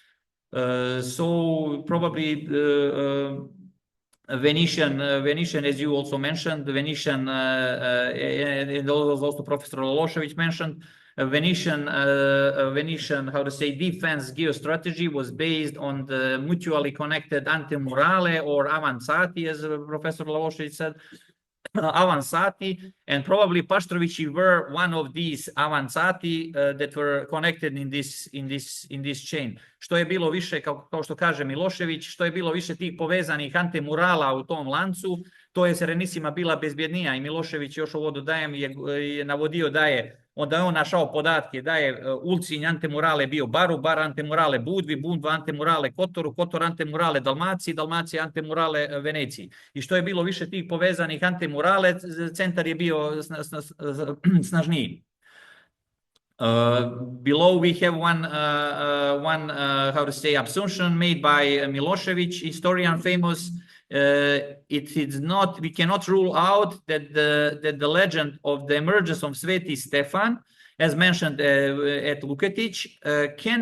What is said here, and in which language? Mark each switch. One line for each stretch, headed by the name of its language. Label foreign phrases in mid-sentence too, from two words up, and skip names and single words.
English: So probably Venetian, as you also mentioned, the Venetian, and also Professor Lološević mentioned, Venetian, defense geostrategy was based on the mutually connected antemurale or avanzati, as Professor Lološević said, avanzati, and probably Paštrovići were one of these avanzati that were connected in this chain.
Serbian: Što je bilo više, kao što kaže Milošević, što je bilo više tih povezanih antemurala u tom lancu, to je Serenissima bila bezbjednija i Milošević još ovo dodajem je navodio da je onda je on našao podatke da je Ulcinj antemurale bio Baru, Bar antemurale Budvi, Budva antemurale Kotoru, Kotor antemurale Dalmaciji, Dalmacija antemurale Veneciji. I što je bilo više tih povezanih antemurale, centar je bio snažniji.
English: Below we have one assumption made by Milošević, historian famous. We cannot rule out that the legend of the emergence of Sveti Stefan, as mentioned at Luketic, can